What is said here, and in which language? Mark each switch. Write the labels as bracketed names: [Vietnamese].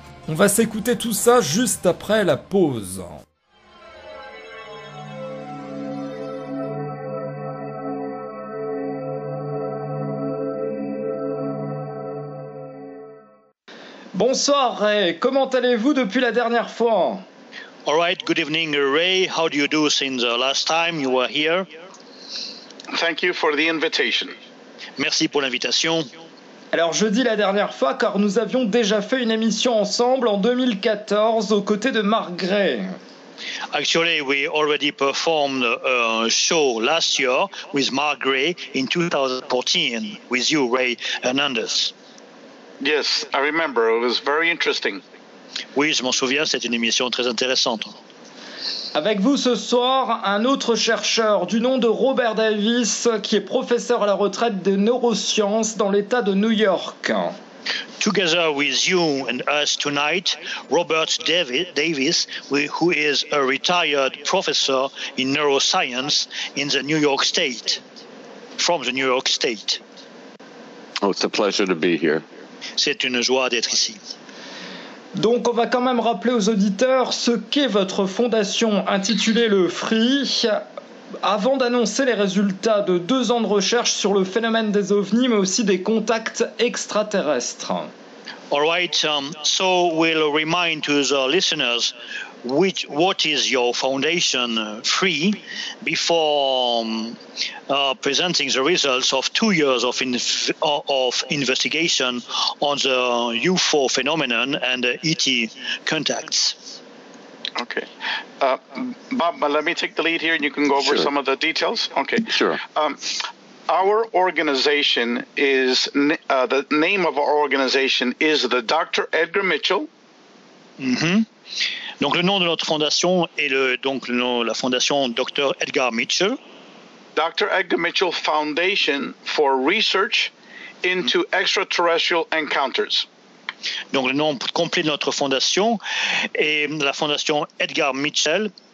[French] On va s'écouter tout ça juste après la pause. Bonsoir Ray, comment allez-vous depuis la dernière fois? [English] All right, good evening Ray, how do you do since the last time you were here? Thank you for the invitation. [French] Merci pour l'invitation. Alors je dis la dernière fois car nous avions déjà fait une émission ensemble en 2014 aux côtés de Marc Gray. [English] Actually, we already performed a show last year with Marc Gray in 2014 with you Ray Hernandez. Yes, I remember. It was very interesting. [French] Oui, je m'en souviens, c'est une émission très intéressante. Avec vous ce soir, un autre chercheur du nom de Robert Davis, qui est professeur à la retraite de neurosciences dans l'État de New York. [English] Together with you and us tonight, Robert Davis, who is a retired professor in neuroscience in the New York State, from the New York State. Oh, it's a pleasure to be here. [French] C'est une joie d'être ici. Donc on va quand même rappeler aux auditeurs ce qu'est votre fondation intitulée le FREE. Avant d'annoncer les résultats de 2 ans de recherche sur le phénomène des ovnis, mais aussi des contacts extraterrestres. [English] All right, so we'll remind to the listeners which, what is your foundation FREE before presenting the results of 2 years of investigation on the UFO phenomenon and ET contacts. Okay. Bob, let me take the lead here and you can go over some of the details. Okay. Sure. Our organization is, the name of our organization is the Dr. Edgar Mitchell. Mm-hmm. [French] Donc le nom de notre fondation est la fondation Dr. Edgar Mitchell. [English] Dr. Edgar Mitchell Foundation for Research into mm-hmm. Extraterrestrial Encounters. [French] Donc le nom complet de notre fondation est la fondation Edgar Mitchell.